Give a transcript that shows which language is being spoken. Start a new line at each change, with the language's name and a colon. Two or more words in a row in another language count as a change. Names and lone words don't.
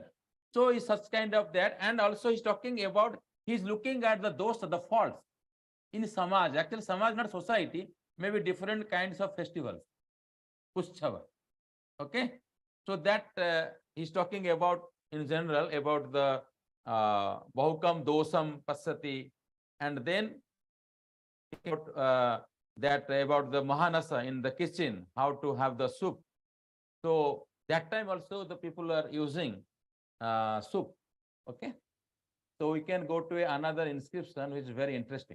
English: So he's such kind of that, and also he's talking about, he's looking at the dosa, the faults in Samaj. Actually, Samaj, not society, maybe different kinds of festivals. Pushchava. Okay. So that he's talking about in general about the
Prakrit languages: Bahukam dosam pasati,
English: and then that about the Mahanasa in the kitchen, how to have the soup. So that time also the people are using soup. Okay. So we can go to another inscription which is very interesting.